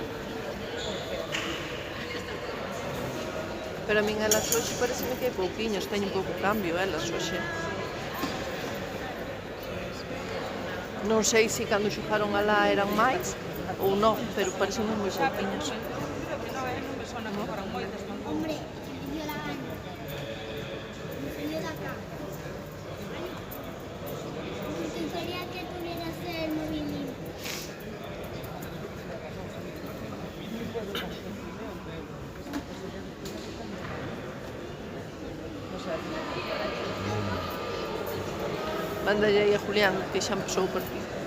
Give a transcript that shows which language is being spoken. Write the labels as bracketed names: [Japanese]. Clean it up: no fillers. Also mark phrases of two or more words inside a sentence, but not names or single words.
[Galician] Pero a min elas hoxe parece que hai pouquiñas, teñen pouco cambio elas hoxe. Non sei se cando xogaron alá eran máis ou non, pero parecen moi pouquiñas. Non me sona que foran moitas tampouco. [Spanish] Hombre, yo la gano. Yo la gano. Quería que tuvieras el movimiento. [Galician] Mándalle aí a Julián, que xa empezou por aquí.